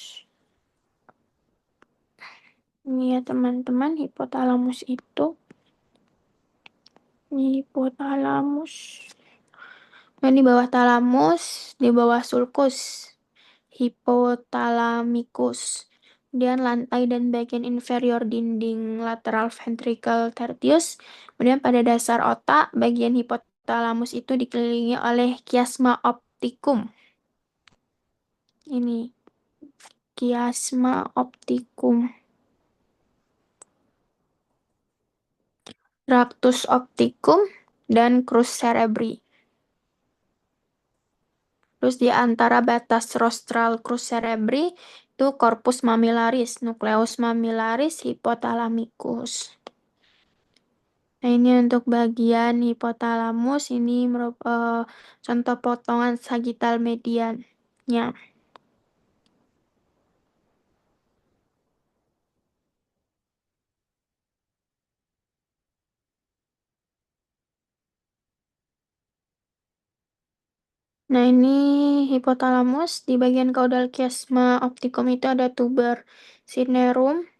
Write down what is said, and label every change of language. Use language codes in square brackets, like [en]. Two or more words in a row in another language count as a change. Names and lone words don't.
[id] Ini ya teman-teman, hipotalamus itu. Hipotalamus. Nah, di bawah talamus, di bawah sulcus, hypothalamus. Kemudian lantai dan bagian inferior dinding lateral [la] ventricle tertius. [id] Kemudian pada dasar otak, bagian hipotalamus itu dikelilingi oleh [la] chiasma opticum. [id] Ini [la] chiasma opticum. Ractus opticum dan crus cerebri. [id] Terus di antara batas rostral [la] crus cerebri [id] itu [la] corpus mammillaris, nucleus mammillaris, hypothalamicus. [id] Nah, ini untuk bagian hipotalamus, ini contoh potongan sagittal mediannya. Nah, ini hipotalamus, di bagian caudal [la] chiasma opticum [id] itu ada [la] tuber cinerum.